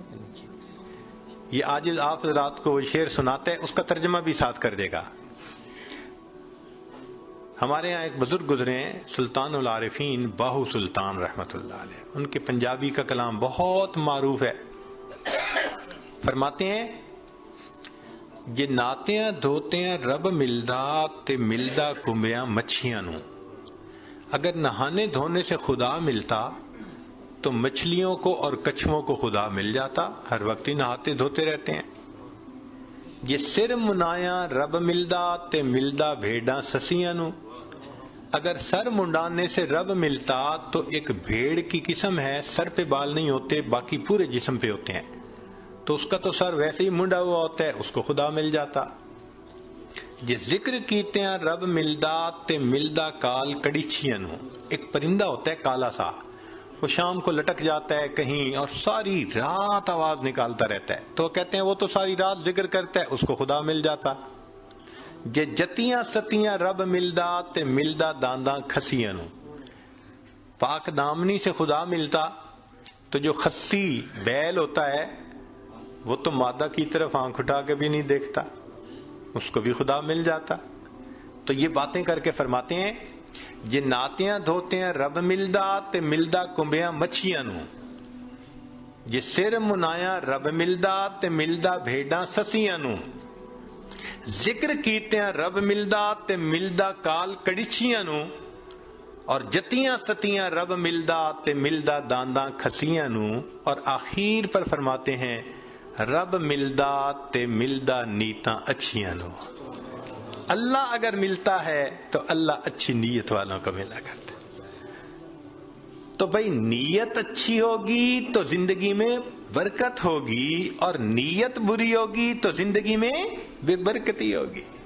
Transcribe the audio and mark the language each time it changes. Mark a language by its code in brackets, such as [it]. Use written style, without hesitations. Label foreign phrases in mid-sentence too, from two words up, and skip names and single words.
[ur] یہ آج آپ حضرات کو شعر سناتے ہیں، اس کا ترجمہ بھی ساتھ کر دے گا۔ ہمارے ہاں ایک بزرگ گزرے ہیں سلطان العارفین باہو سلطان [ar] رحمت اللہ علیہ، [ur] ان کے پنجابی کا کلام بہت معروف ہے۔ فرماتے ہیں [pa] جے ناتیاں دھوتیاں رب ملدا تے ملدا کمبیاں مچھیاں نو۔ [ur] اگر نہانے دھونے سے خدا ملتا تو مچھلیوں کو اور کچھووں کو خدا مل جاتا، ہر وقت ہی نہاتے دھوتے رہتے ہیں۔ [pa] یہ سر منایا رب ملدا تے ملدا بھیڑاں سسیاں نو۔ [ur] اگر سر منڈانے سے رب ملتا تو ایک بھیڑ کی قسم ہے، سر پہ بال نہیں ہوتے، باقی پورے جسم پہ ہوتے ہیں، تو اس کا تو سر ویسے ہی منڈا ہوا ہوتا ہے، اس کو خدا مل جاتا۔ [pa] یہ ذکر کیتے ہیں رب ملدا تے ملدا کال کڑیچیاں نو۔ [ur] ایک پرندہ ہوتا ہے کالا سا، وہ شام کو لٹک جاتا ہے کہیں اور ساری رات آواز نکالتا رہتا ہے، تو کہتے ہیں وہ تو ساری رات ذکر کرتا ہے، اس کو خدا مل جاتا۔ [pa] جے جتیاں ستیاں رب ملدا تے ملدا دانداں کھسیاں نو۔ [ur] پاک دامنی سے خدا ملتا تو جو خسی بیل ہوتا ہے وہ تو مادہ کی طرف آنکھ اٹھا کے بھی نہیں دیکھتا، اس کو بھی خدا مل جاتا۔ تو یہ باتیں کر کے فرماتے ہیں [pa] جے ناتیاں دھوتیاں رب ملدا تے ملدا کمبیاں مچھیاں نو۔ جے سر منایا رب ملدا تے ملدا بھیڑاں سسیاں نو۔ ذکر کیتے ہیں رب ملدا تے ملدا کال کڑیچیاں نو، [ur] اور [pa] جتیاں ستیاں رب ملدا تے ملدا دانداں کھسیاں نو، [ur] اور آخر پر فرماتے ہیں [pa] رب ملدا تے ملدا نیتاں اچھیاں نو۔ [ur] اللہ اگر ملتا ہے تو اللہ اچھی نیت والوں کو ملا کرتا ہے۔ تو بھئی نیت اچھی ہوگی تو زندگی میں برکت ہوگی، اور نیت بری ہوگی تو زندگی میں بے برکتی ہوگی۔